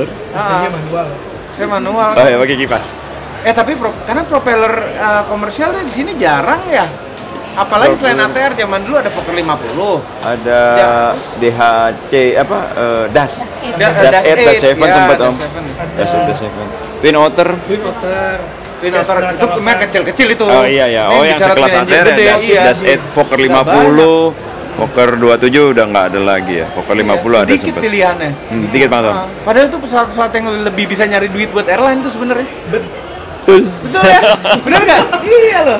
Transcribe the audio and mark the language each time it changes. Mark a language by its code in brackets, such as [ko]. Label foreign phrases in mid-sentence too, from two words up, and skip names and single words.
[id] Mesinnya manual. Saya manual. Oh ya, pakai kipas. Tapi karena propeller komersial di sini jarang ya. Apalagi selain ATR zaman dulu ada Fokker 50. Ada Ya, DHC apa DAS. Das 8, Das 7 ya, sempat Das Om. 7. Das 8, Das 7. Twin Otter. Twin Otter. Twin Otter Cessna itu memang Caravan. kecil-kecil itu. Oh iya ya. Ini Oh yang bicara sekelas [en] twin engine [id] ATR gede, ya. iya. Das 8, Fokker Nggak 50, Fokker 27 udah nggak ada lagi ya. Fokker 50 ada sedikit sempat. pilihannya. Dikit banget Om. Padahal itu pesawat-pesawat yang lebih bisa nyari duit buat airline tuh sebenarnya. Betul. Betul ya? Bener nggak? Iya loh.